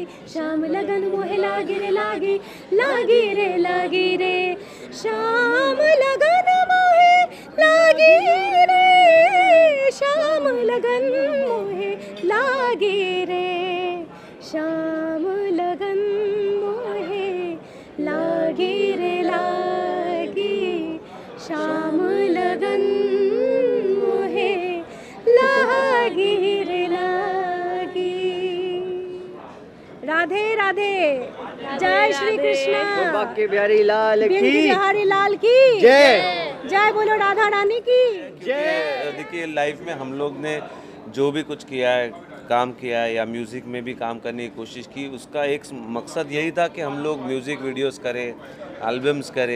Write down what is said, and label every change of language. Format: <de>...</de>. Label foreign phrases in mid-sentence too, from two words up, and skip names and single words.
<hi>शाम लगन मोहे लागे रे लागे, लागे रे शाम लगन मोहे लागे रे, शाम लगन मोहे लागे रे, शाम लगन मोहे लागे रे लागे, शाम लगन मोहे लागे रे लागे। राधे राधे, जय श्री कृष्ण, बाके बिहारी लाल की बिहारी लाल की जय, जय बोलो राधा रानी की जय। देखिए लाइफ में हम लोग ने जो भी कुछ किया है, काम किया है या म्यूज़िक में भी काम करने की कोशिश की, उसका एक मकसद यही था कि हम लोग</hi> <en>music videos</en> <hi>करें, एल्बम्स करें।</hi>